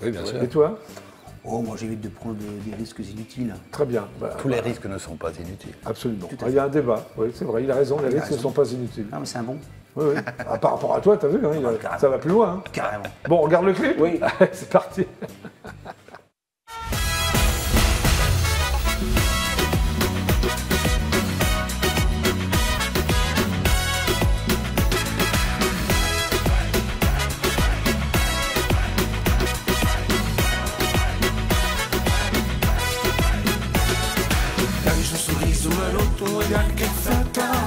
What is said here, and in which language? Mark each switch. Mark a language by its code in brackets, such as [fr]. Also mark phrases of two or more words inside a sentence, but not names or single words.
[fr] Oui, bien sûr. Et toi? Oh, moi j'évite de prendre des risques inutiles. Très bien. Bah, Tous les risques ne sont pas inutiles. absolument. Il y a un débat. Oui, c'est vrai, il a raison, les risques ne raison. sont pas inutiles. Non, mais c'est un bon. Oui, oui. Par rapport à toi, t'as vu, hein, carrément. ça va plus loin. Hein. Carrément. Bon, on regarde le clip? Oui. C'est parti. [pt] Tens um sorriso maroto, um olhar que é fatal.